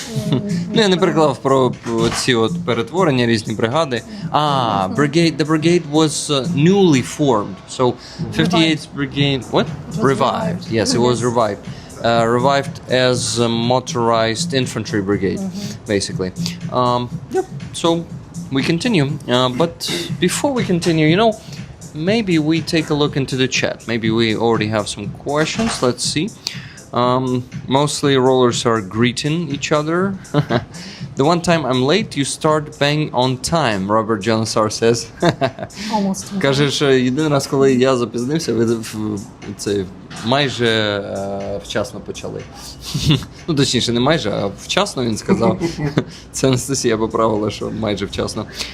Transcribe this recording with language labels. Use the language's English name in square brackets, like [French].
[Ukrainian] Ну, я не переклав про ці от перетворення, різні бригади. [English] The brigade was newly formed. So 58th brigade, what? Revived. Yes, it was revived. Revived as a motorized infantry brigade, basically. Yep. So we continue. But before we continue, maybe we take a look into the chat. Maybe we already have some questions. Let's see. Mostly rollers are greeting each other. The one time I'm late, you start bang on time, Robert Jonesar says. Almost. [Ukrainian] Каже, що єдиний раз, коли я запізнився, ви це майже вчасно почали. Ну, точніше, не майже, а вчасно він сказав. Це Анастасія поправила, що майже вчасно.